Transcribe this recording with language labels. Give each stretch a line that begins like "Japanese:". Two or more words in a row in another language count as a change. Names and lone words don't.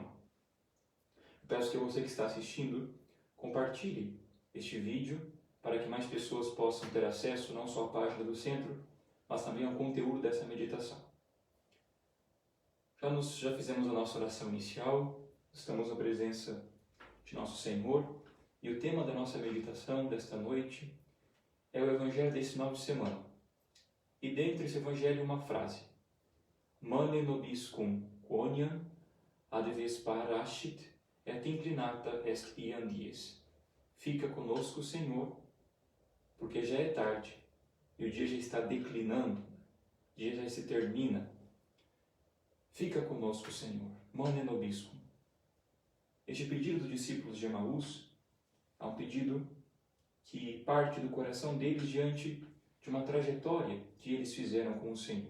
Portuguese: Eu peço que você que está assistindo, compartilhe este vídeo para que mais pessoas possam ter acesso não só à página do centro, mas também ao conteúdo dessa meditação. Já fizemos a nossa oração inicial, estamos na presença de Nosso Senhor, e o tema da nossa meditação desta noite é o Evangelho desse final de semana. E dentro desse Evangelho uma frase:
Latin: Mane nobiscum quoniam ad vesperascit et inclinata est iam dies.
Portuguese: Fica conosco, Senhor, porque já é tarde e o dia já está declinando, o dia já se termina. Fica conosco, Senhor.
Latin: Mane nobiscum.
Portuguese: Este pedido dos discípulos de Emaús é um pedido que parte do coração deles diante de uma trajetória que eles fizeram com o Senhor.